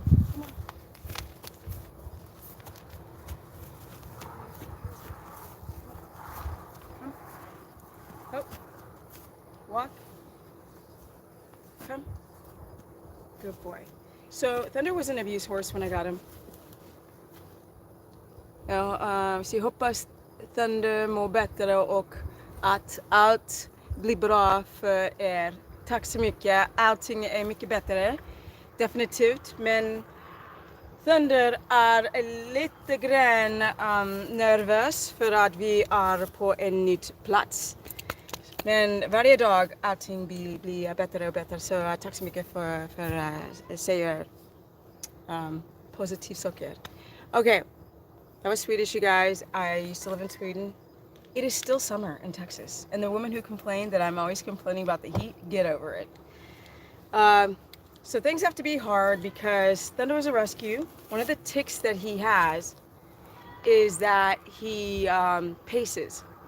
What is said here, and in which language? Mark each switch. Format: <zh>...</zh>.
<en>Come on. Come. Oh. Walk. Come. Good boy. So Thunder was an abuse horse when I got him.</en> <sv>Ja, så jag hoppas Thunder mår bättre och att allt blir bra för er. Tack så mycket. Allting är mycket bättre. Definitivt. Men Thunder är lite grann nervös för att vi är på en ny plats. Men varje dag allting blir bättre och bättre. Så tack så mycket för att säga positiva saker.</sv> <en>Okay. That was Swedish, you guys. I used to live in Sweden. It is still summer in Texas. And the woman who complained that I'm always complaining about the heat, get over it. So things have to be hard because Thunder was a rescue. One of the tics that he has is that he paces.</en>